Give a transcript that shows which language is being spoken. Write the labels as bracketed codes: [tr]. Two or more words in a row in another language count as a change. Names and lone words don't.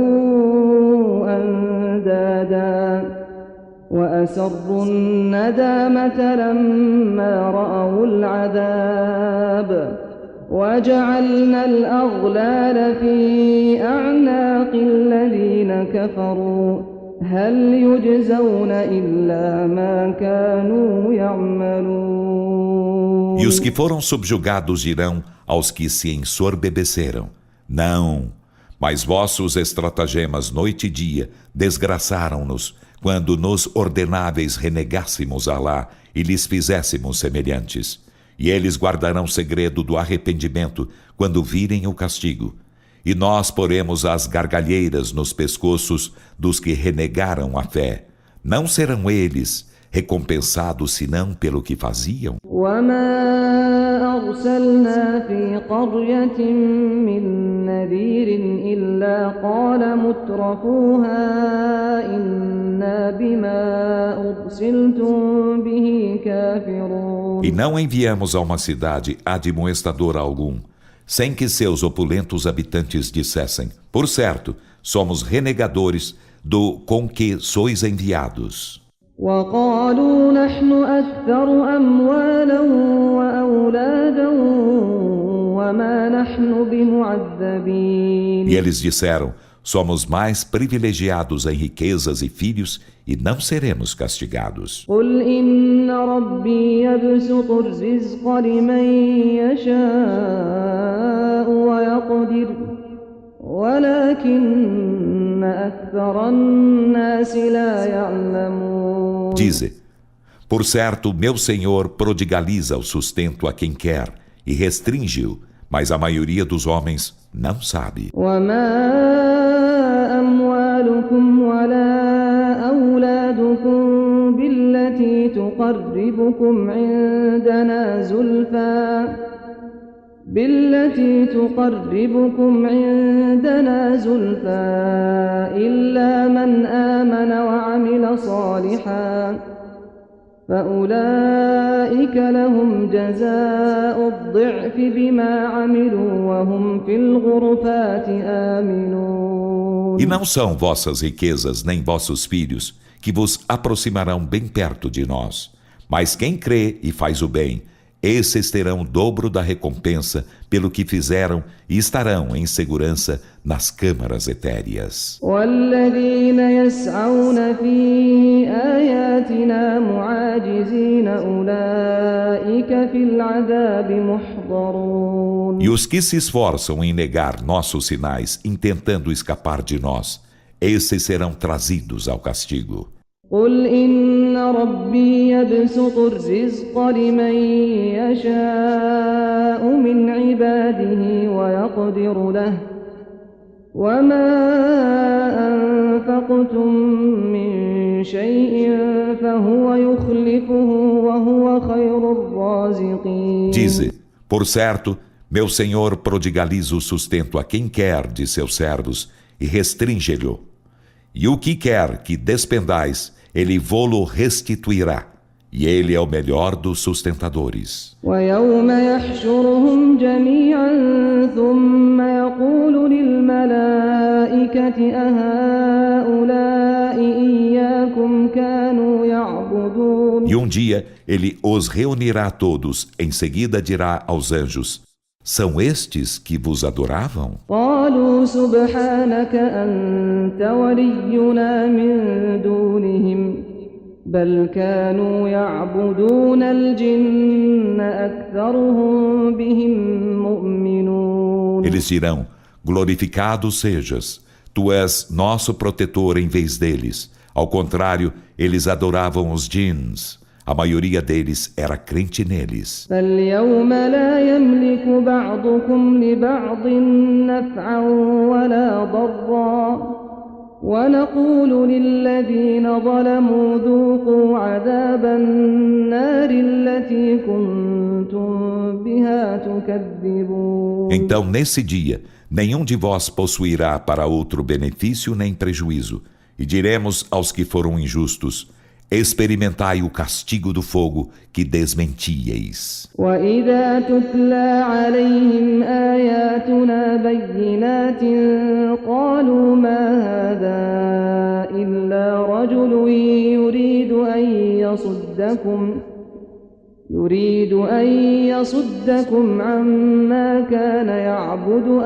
[ar] أندادا وأسروا الندامة لما رأوا العذاب وجعلنا الأغلال في أعناق الذين كفروا هل يجزون إلا ما كانوا يعملون. [pt] E os que foram subjugados dirão aos que se ensoberbeceram, não, mas vossos estratagemas noite e dia desgraçaram-nos quando nos ordenáveis renegássemos Alá e lhes fizéssemos semelhantes. E eles guardarão segredo do arrependimento quando virem o castigo. E nós poremos as gargalheiras nos pescoços dos que renegaram a fé. Não serão eles recompensados senão pelo que faziam? [ar] وما أرسلنا في قرية من نذير إلا قال مترفوها إنا بما أرسلتم به كافرون. [pt] E não enviamos a uma cidade admoestador algum, sem que seus opulentos habitantes dissessem, por certo, somos renegadores do com que sois enviados. [ar] وقالوا نحن أكثر أموالا وأولادا وما نحن بمعذبين. [pt] E eles disseram, somos mais privilegiados em riquezas e filhos e não seremos castigados. [ar] قل إن ربي يبسط الرزق لمن يشاء ويقدر ولكن أكثر الناس لا يعلمون. [pt] Dize, por certo, meu Senhor prodigaliza o sustento a quem quer e restringe-o, mas a maioria dos homens não sabe. [ar] وما أموالكم ولا أولادكم بالتي تقربكم عندنا زلفى إلا من آمن وعمل صالحا فأولئك لهم جزاء الضعف بما عملوا وهم في الغرفات آمنون. [pt] E não são vossas riquezas nem vossos filhos que vos aproximarão bem perto de nós. Mas quem crê e faz o bem, esses terão o dobro da recompensa pelo que fizeram e estarão em segurança nas câmaras etéreas. [ar] والذين يسعون في آياتنا معاجزين أولئك في العذاب محضرون. [pt] E os que se esforçam em negar nossos sinais, intentando escapar de nós, esses serão trazidos ao castigo. [ar] قل إن ربي يبسط الرزق لمن يشاء من عباده ويقدر له وما أنفقتم من شيء فهو يخلفه وهو خير الرازقين. [pt] Dize, por certo, meu Senhor prodigaliza o sustento a quem quer de seus servos e restringe-lhe. E o que quer que despendais, Ele vô-lo restituirá, e Ele é o melhor dos sustentadores. [ar] ويوم يحشرهم جميعا ثم يقول للملائكة أهؤلاء إياكم كانوا يعبدون. [pt] E um dia Ele os reunirá a todos, em seguida dirá aos anjos: são estes que vos adoravam? [ar] قالوا سبحانك أنت ولينا من دونهم بل كانوا يعبدون الجن أكثرهم بهم مؤمنون. [pt] Eles dirão: glorificado sejas, tu és nosso protetor em vez deles. Ao contrário, eles adoravam os djinns. A maioria deles era crente neles. [ar] فاليوم لا يملك بعضكم لبعض نفعا ولا ضرا ونقول للذين ظلموا ذوقوا عذاب النار التي كنتم بها تكذبون. [pt] Então, nesse dia, nenhum de vós possuirá para outro benefício nem prejuízo. E diremos aos que foram injustos: experimentai o castigo do fogo que desmentíeis. [ar] وإذا تتلى عليهم آياتنا بينات قالوا ما هذا إلا رجل يريد أن يصدكم عما كان يعبد